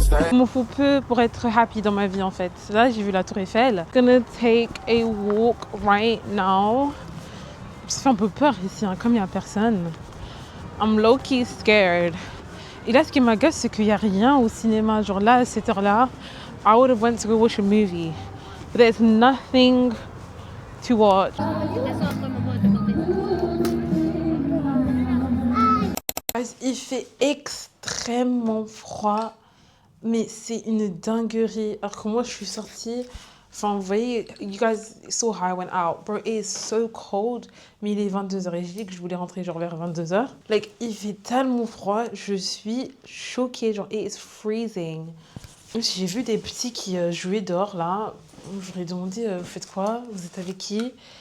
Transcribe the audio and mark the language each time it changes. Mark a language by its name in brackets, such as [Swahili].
[French] Il m'en faut peu pour être happy dans ma vie en fait. Là j'ai vu la tour Eiffel. [English] Gonna take a walk right now. [French] Ça fait un peu peur ici, hein, comme il n'y a personne. [English] I'm low-key scared. [French] Et là ce qui m'agace c'est qu'il n'y a rien au cinéma. Genre là à cette heure-là, [English] I would have went to go watch a movie. But there's nothing to watch. [French] Il fait extrêmement froid. Mais c'est une dinguerie. Alors que moi, je suis sortie. Enfin, vous voyez, [English] you guys saw how I went out. Bro, it is so cold. [French] Mais il est 22h et j'ai dit que je voulais rentrer genre vers 22h. Like, il fait tellement froid. Je suis choquée. Genre, [English] it is freezing. [French] J'ai vu des petits qui jouaient dehors, là. Je leur ai demandé, vous faites quoi? Vous êtes avec qui?